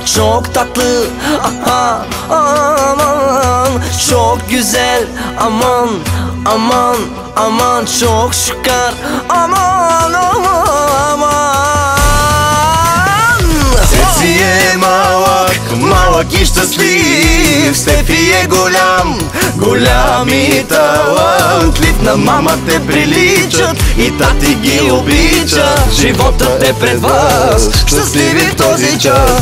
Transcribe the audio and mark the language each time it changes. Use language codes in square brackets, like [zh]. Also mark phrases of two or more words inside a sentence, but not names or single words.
[tr] Çok tatlı, aha, aman. Çok güzel, aman, aman, aman. Çok şükür, aman, aman, aman. [bg] Цеци е малък, малък и щастлив. Стефи е голям, голям и талантлив. На мама те приличат и тати ги обича. Животът е пред вас, щастливи в този час.